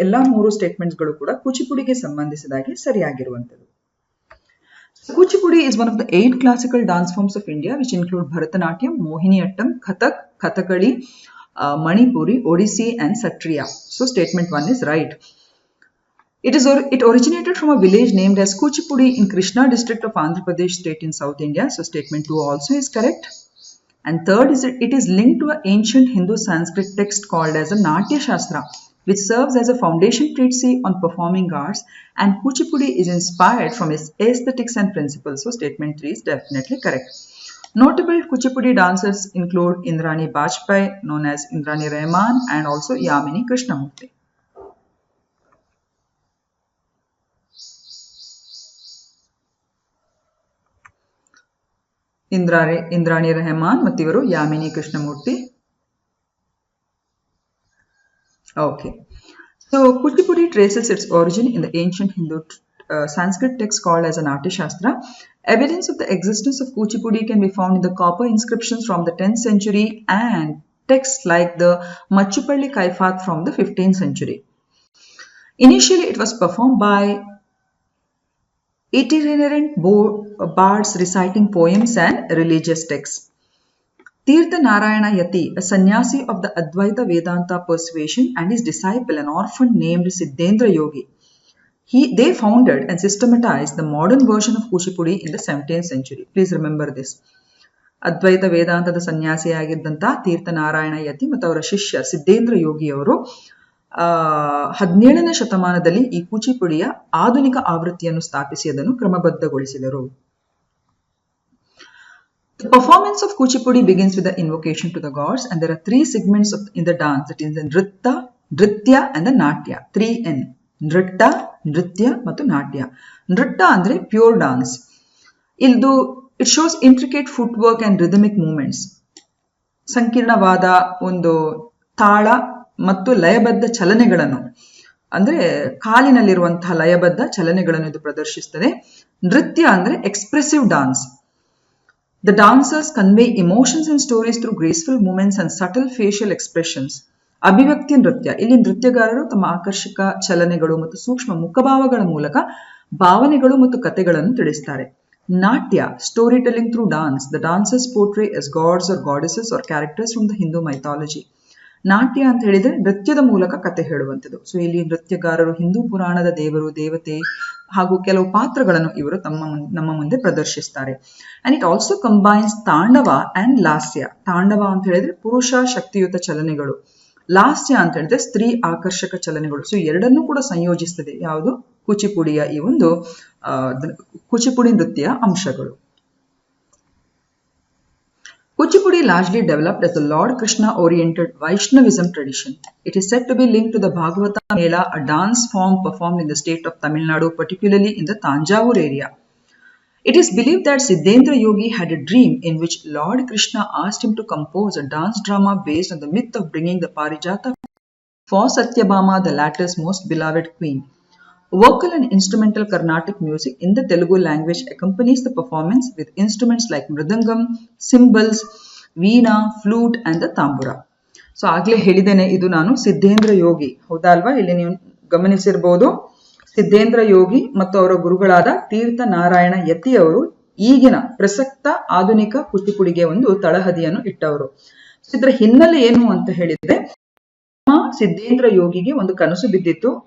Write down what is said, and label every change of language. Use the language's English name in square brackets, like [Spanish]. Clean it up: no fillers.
[Kannada] ಎಲ್ಲ 3 ಸ್ಟೇಟ್ಮೆಂಟ್ಸ್ಗಳು ಕೂಡ ಕೂಚಿಪುಡಿಗೆ ಸಂಬಂಧಿಸಿದಾಗೆ ಸರಿಯಾಗಿರುವಂಥದ್ದು. [English] Kuchipudi is one of the 8 classical dance forms of India which include Bharatanatyam, Mohiniyattam, Kathak, Kathakali, Manipuri, Odissi and Satriya. So statement 1 is right. It originated from a village named as Kuchipudi in Krishna district of Andhra Pradesh state in South India. So statement 2 also is correct. And third is it is linked to an ancient Hindu Sanskrit text called as a Natya Shastra, which serves as a foundation treatise on performing arts, and Kuchipudi is inspired from its aesthetics and principles. So statement 3 is definitely correct. Notable Kuchipudi dancers include Indrani Bajpai, known as Indrani Rahman, and also Yamini Krishnamurthy. [Kannada] Indrani Rahman ಮತ್ತು ಇವರು ಯಾಮಿನಿ Krishnamurthy. [English] Okay. So Kuchipudi traces its origin in the ancient Hindu Sanskrit text called as a Natya Shastra. Evidence of the existence of Kuchipudi can be found in the copper inscriptions from the 10th century and texts like the Machupalli Kaifat from the 15th century. Initially, it was performed by itinerant bards reciting poems and religious texts. Tirtha Narayana Yati, a sannyasi of the Advaita Vedanta persuasion, and his disciple, an orphan named Siddhendra Yogi, they founded and systematized the modern version of Kuchipudi in the 17th century. Please remember this. [Kannada] Advaita Vedanta the sannyasi ಆಗಿದ್ದಂತ ತೀರ್ಥ ನಾರಾಯಣ ಯತಿ ಮತ್ತು ಅವರ ಶಿಷ್ಯ ಸಿದ್ದೇಂದ್ರ ಯೋಗಿ ಅವರು 17ನೇ ಶತಮಾನದಲ್ಲಿ ಈ ಕೂಚಿಪುಡಿಯ ಆಧುನಿಕ ಆವೃತ್ತಿಯನ್ನು ಸ್ಥಾಪಿಸಿ ಅದನ್ನು ಕ್ರಮಬದ್ಧಗೊಳಿಸಿದರು. [English] The performance of Kuchipudi begins with the invocation to the gods, and there are 3 segments in the dance. That is the Nritya and the Natya. 3N. [Kannada] Nritta, Nritya ಮತ್ತು ನಾಟ್ಯ. ನೃತ್ಯ ಅಂದ್ರೆ [English] Pure dance. It shows intricate footwork and rhythmic movements. [Kannada] ಸಂಕೀರ್ಣವಾದ ಒಂದು ತಾಳ ಮತ್ತು ಲಯಬದ್ಧ ಚಲನೆಗಳನ್ನು, ಅಂದ್ರೆ ಕಾಲಿನಲ್ಲಿರುವಂತಹ ಲಯಬದ್ಧ ಚಲನೆಗಳನ್ನು ಇದು ಪ್ರದರ್ಶಿಸುತ್ತದೆ. ನೃತ್ಯ ಅಂದ್ರೆ [English] Expressive dance. The dancers convey emotions and stories through graceful movements and subtle facial expressions. [Kannada] ಅಭಿವ್ಯಕ್ತಿ ನೃತ್ಯ. ಇಲ್ಲಿ ನೃತ್ಯಗಾರರು ತಮ್ಮ ಆಕರ್ಷಕ ಚಲನೆಗಳು ಮತ್ತು ಸೂಕ್ಷ್ಮ ಮುಖಭಾವಗಳ ಮೂಲಕ ಭಾವನೆಗಳು ಮತ್ತು ಕಥೆಗಳನ್ನು ತಿಳಿಸ್ತಾರೆ. [English] ನಾಟ್ಯ, storytelling through dance. The dancers portray as gods or goddesses or characters from the Hindu mythology. [Kannada] ನಾಟ್ಯ ಅಂತ ಹೇಳಿದ್ರೆ ನೃತ್ಯದ ಮೂಲಕ ಕಥೆ ಹೇಳುವಂಥದ್ದು. ಸೊ ಇಲ್ಲಿ ನೃತ್ಯಗಾರರು ಹಿಂದೂ ಪುರಾಣದ ದೇವರು, ದೇವತೆ ಹಾಗೂ ಕೆಲವು ಪಾತ್ರಗಳನ್ನು ಇವರು ನಮ್ಮ ಮುಂದೆ ಪ್ರದರ್ಶಿಸ್ತಾರೆ. [English] and it also combines [Kannada] Tandava and ಲಾಸ್ಯ. ತಾಂಡವ ಅಂತ ಹೇಳಿದ್ರೆ ಪುರುಷ ಶಕ್ತಿಯುತ ಚಲನೆಗಳು, ಲಾಸ್ಯ ಅಂತ ಹೇಳಿದ್ರೆ ಸ್ತ್ರೀ ಆಕರ್ಷಕ ಚಲನೆಗಳು. ಸೊ ಎರಡನ್ನೂ ಕೂಡ ಸಂಯೋಜಿಸ್ತದೆ ಯಾವುದು ಕೂಚಿಪುಡಿಯ ಈ ಒಂದು ಕೂಚಿಪುಡಿ ನೃತ್ಯ ಅಂಶಗಳು. [English] Kuchipudi largely developed as the Lord Krishna-oriented Vaishnavism tradition. It is said to be linked to the Bhagavata Mela, a dance form performed in the state of Tamil Nadu, particularly in the Tanjavur area. It is believed that Siddhendra Yogi had a dream in which Lord Krishna asked him to compose a dance drama based on the myth of bringing the Parijata for Satyabhama, the latter's most beloved queen. Vocal and instrumental Carnatic music in the Telugu language accompanies the performance with instruments like mridangam, cymbals, veena, flute and the tambura. [Kannada] So ಆಗ್ಲೇ ಹೇಳಿದ್ದೇನೆ, ಇದು ನಾನು ಸಿದ್ಧೇಂದ್ರ ಯೋಗಿ, ಹೌದಾ ಅಲ್ವಾ? ಇಲ್ಲಿ ನೀವು ಗಮನಿಸಿರ್ಬೋದು, ಸಿದ್ಧೇಂದ್ರ ಯೋಗಿ ಮತ್ತು ಅವರ ಗುರುಗಳಾದ ತೀರ್ಥ ನಾರಾಯಣ ಯತಿ ಅವರು ಈಗಿನ ಪ್ರಸಕ್ತ ಆಧುನಿಕ ಕೂಚಿಪುಡಿಗೆ ಒಂದು ತಳಹದಿಯನ್ನು ಇಟ್ಟವರು. ಇದರ ಹಿನ್ನೆಲೆ ಏನು ಅಂತ ಹೇಳಿದ್ರೆ, ಸಿದ್ಧೇಂದ್ರ ಯೋಗಿಗೆ ಒಂದು ಕನಸು ಬಿದ್ದಿತ್ತು.